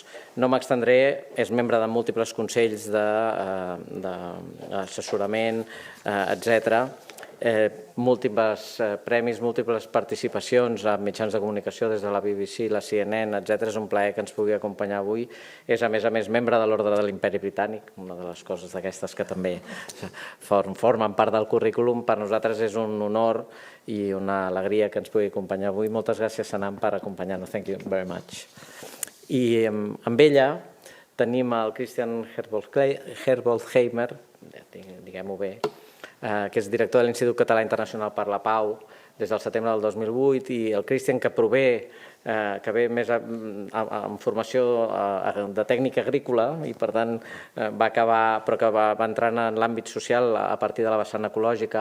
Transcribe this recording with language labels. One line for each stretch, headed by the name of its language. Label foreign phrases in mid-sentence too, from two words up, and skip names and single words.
Catalan: No m'extendré, és membre de múltiples consells d'assessorament, etc., múltiples premis, múltiples participacions a mitjans de comunicació des de la BBC, la CNN, etc. És un plaer que ens pugui acompanyar avui. És, a més, membre de l'Ordre de l'Imperi Britànic, una de les coses d'aquestes que també formen part del currículum. Per nosaltres és un honor i una alegria que ens pugui acompanyar avui. Moltes gràcies, Sanam, per acompanyar-nos.
English: Thank you very much.
Catalan: I amb ella tenim el Kristian Herbolzheimer, diguem-ho bé, que és director de l'Institut Català Internacional per la Pau des del setembre del 2008, i el Kristian, que ve més amb formació de tècnica agrícola i per tant va acabar, però que va entrar en l'àmbit social a partir de la vessant ecològica.